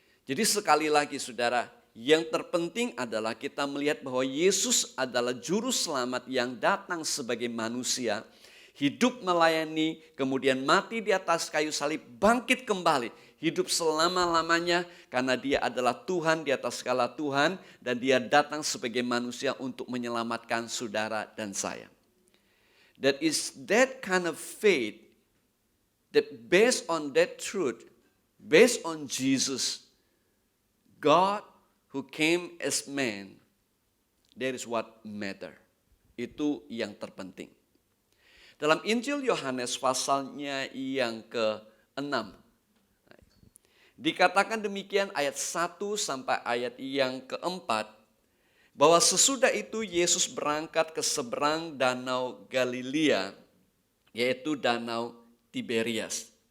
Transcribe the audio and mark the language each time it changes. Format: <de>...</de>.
<id>Jadi sekali lagi saudara, yang terpenting adalah kita melihat bahwa Yesus adalah juru selamat yang datang sebagai manusia, hidup melayani, kemudian mati di atas kayu salib, bangkit kembali, hidup selama-lamanya karena dia adalah Tuhan di atas segala Tuhan, dan dia datang sebagai manusia untuk menyelamatkan saudara dan saya.</id> <en>That is that kind of faith that based on that truth, based on Jesus, God who came as man, that is what matter.</en> <id>Itu yang terpenting. Dalam Injil Yohanes pasalnya yang ke-6, dikatakan demikian ayat 1 sampai ayat yang ke-4, bahwa sesudah itu Yesus berangkat ke seberang danau Galilea, yaitu danau Tiberias.</id>